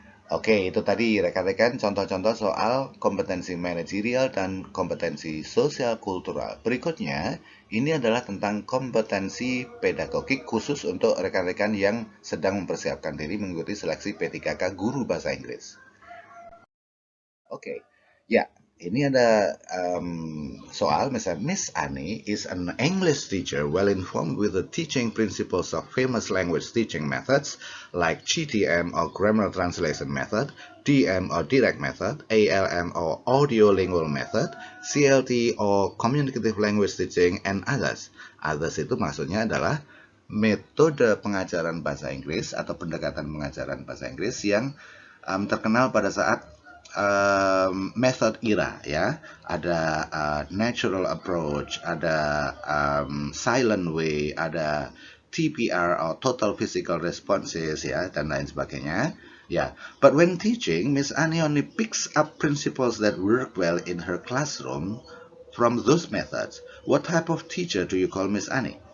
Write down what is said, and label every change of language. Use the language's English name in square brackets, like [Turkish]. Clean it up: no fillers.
[Indonesian] Oke, itu tadi rekan-rekan contoh-contoh soal kompetensi manajerial dan kompetensi sosial kultural. Berikutnya, ini adalah tentang kompetensi pedagogik khusus untuk rekan-rekan yang sedang mempersiapkan diri mengikuti seleksi P3K Guru Bahasa Inggris. Oke, ya, ini ada soal misalnya, [English] Miss Annie is an English teacher well informed with the teaching principles of famous language teaching methods like GTM or grammar translation method, DM or direct method, ALM or audio lingual method, CLT or communicative language teaching, and others. [Indonesian] Others itu maksudnya adalah metode pengajaran bahasa Inggris atau pendekatan pengajaran bahasa Inggris yang terkenal pada saat method era ya, ada natural approach, ada silent way, ada TPR atau total physical responses ya, dan lain sebagainya ya. [English] But when teaching, Miss Annie only picks up principles that work well in her classroom from those methods. What type of teacher do you call Miss Annie?